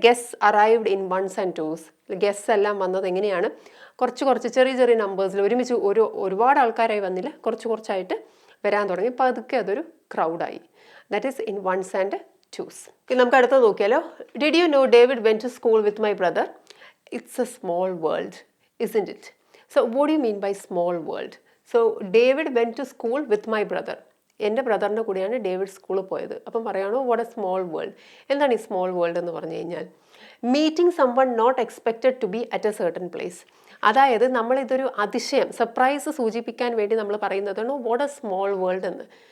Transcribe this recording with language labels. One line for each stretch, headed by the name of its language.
English: Guests arrived in ones and twos. Guests
Malayalam: എല്ലാം വന്നത് എങ്ങനെയാണ്? കുറച്ച് ചെറിയ നമ്പേഴ്സിൽ ഒരുമിച്ച് ഒരുപാട് ആൾക്കാരായി വന്നില്ല, കുറച്ചായിട്ട് വരാൻ തുടങ്ങി. പതുക്കെ അതൊരു ക്രൗഡായി.
English: That is in ones and twos.
Malayalam: നമുക്ക് അടുത്തത് നോക്കിയാലോ.
English: Did you know David went to school with my brother? It's a small world, isn't it? So what do you mean by small world? So David went to school with my brother.
Malayalam: എൻ്റെ ബ്രദറിൻ്റെ കൂടെയാണ് David സ്കൂളിൽ പോയത്. അപ്പം പറയണോ
English: What a small world.
Malayalam: എന്താണ് ഈ small world എന്ന് പറഞ്ഞു കഴിഞ്ഞാൽ?
English: Meeting someone not expected to be at a certain place.
Malayalam: അതായത് നമ്മളിതൊരു അതിശയം, സർപ്രൈസ് സൂചിപ്പിക്കാൻ വേണ്ടി നമ്മൾ പറയുന്നതാണ്
English: what a small world
Malayalam: എന്ന്.